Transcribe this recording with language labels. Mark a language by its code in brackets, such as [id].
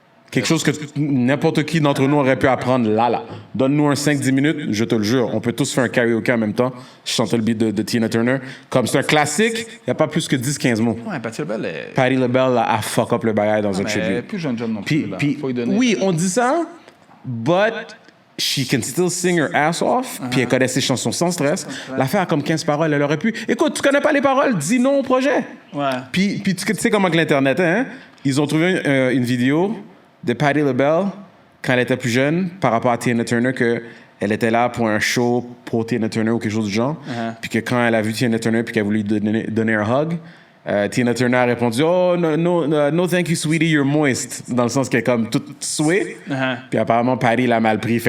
[fr] Quelque chose que n'importe qui d'entre nous aurait pu apprendre là. Donne-nous un 5-10 minutes, je te le jure. On peut tous faire un karaoke en même temps. Je chantais le beat de Tina Turner. Comme c'est un classique, il n'y a pas plus que 10-15 mots. Ouais, Patti LaBelle... Patti LaBelle a fuck up le bagage dans un tribute. Elle est plus jeune non plus. Puis, faut y donner. Oui, on dit ça, [en] but she can still sing her ass off. [fr] Puis elle connaît ses chansons sans stress. L'affaire a comme 15 paroles, elle aurait pu... Écoute, tu connais pas les paroles, dis non au projet. Ouais. Puis tu sais comment que l'Internet est, hein? Ils ont trouvé une vidéo de Patti LaBelle quand elle était plus jeune par rapport à Tina Turner, qu'elle était là pour un show pour Tina Turner ou quelque chose du genre, puis que quand elle a vu Tina Turner puis qu'elle voulait lui donner un hug, Tina Turner a répondu « [en] Oh, no thank you, sweetie, you're moist [fr] », dans le sens qu'elle est comme toute souée, puis apparemment Patti l'a mal pris.